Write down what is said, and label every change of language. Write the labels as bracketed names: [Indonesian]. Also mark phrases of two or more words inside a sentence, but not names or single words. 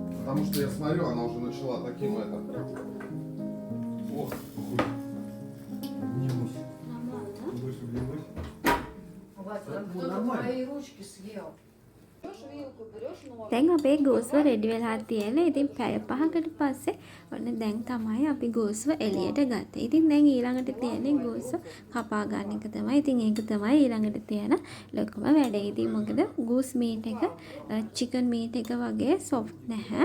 [Russian] Потому что я смотрю, она уже начала таким это. Ох, хуй. Небось. Больше влилось. Вася, Ну, кто-то нормально. твои ручки съел. [Sinhala] දැන් අපේ ගෝස්ව රෙඩි වෙලා තියෙනවා. ඉතින් පැය 5කට පස්සේ ඔන්න දැන් තමයි අපි ගෝස්ව එළියට ගත්තේ. ඉතින් දැන් ඊළඟට තියෙන්නේ ගෝස්ව කපා ගන්න එක තමයි. ඉතින් ඒක තමයි ඊළඟට තියෙන ලොකුම වැඩේ. ඉතින් මොකද [English] goose meat [Sinhala] එක [English] chicken meat [Sinhala] එක වගේ සොෆ්ට් නැහැ.